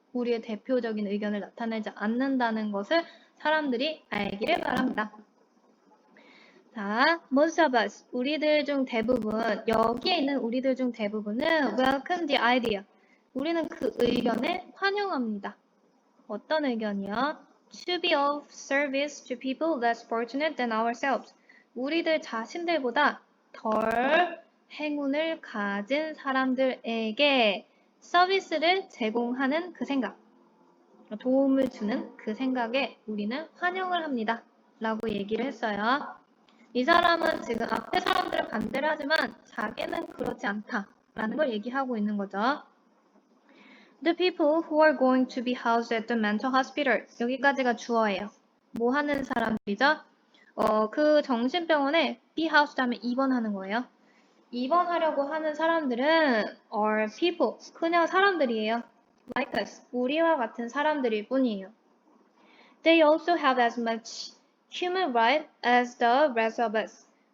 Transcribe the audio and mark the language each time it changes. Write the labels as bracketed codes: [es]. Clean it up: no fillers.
[ko] 우리의 대표적인 의견을 나타내지 않는다는 것을 사람들이 알기를 바랍니다. 자, [en] most of us, [ko] 우리들 중 대부분, 여기에 있는 우리들 중 대부분은 [en] welcome the idea. [ko] 우리는 그 의견에 환영합니다. 어떤 의견이요? [en] To be of service to people less fortunate than ourselves. [ko] 우리들 자신들보다 덜 행운을 가진 사람들에게 서비스를 제공하는 그 생각, 도움을 주는 그 생각에 우리는 환영을 합니다. 라고 얘기를 했어요. 이 사람은 지금 앞에 사람들은 반대를 하지만 자기는 그렇지 않다라는 걸 얘기하고 있는 거죠. [en] The people who are going to be housed at the mental hospital. [ko] 여기까지가 주어예요. 뭐 하는 사람들이죠? 그 정신병원에 be housed 하면 입원하는 거예요. 입원하려고 하는 사람들은 [en] are people. [ko] 그냥 사람들이에요. [en] Like us. [ko] 우리와 같은 사람들일 뿐이에요. [en] They also have as much human right as the rest of us.